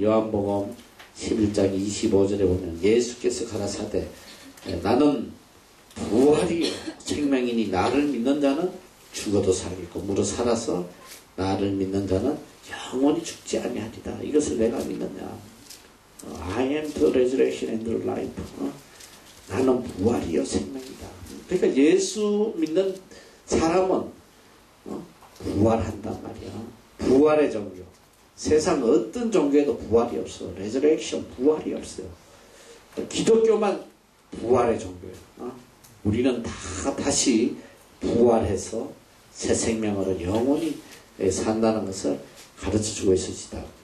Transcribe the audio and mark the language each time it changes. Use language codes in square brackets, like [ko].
[ko] 요한복음 11장 25절에 보면 예수께서 가라사대 나는 부활이요 생명이니 나를 믿는 자는 죽어도 살겠고 무릇 살아서 나를 믿는 자는 영원히 죽지 아니하리라. 이것을 내가 믿느냐. [en] I am the resurrection and the life. [ko] 나는 부활이요 생명이다. 그러니까 예수 믿는 사람은 부활한단 말이야. 부활의 종교. 세상 어떤 종교에도 부활이 없어. 레저렉션 부활이 없어요. 기독교만 부활의 종교예요. 우리는 다 다시 부활해서 새 생명으로 영원히 산다는 것을 가르쳐주고 있으시다.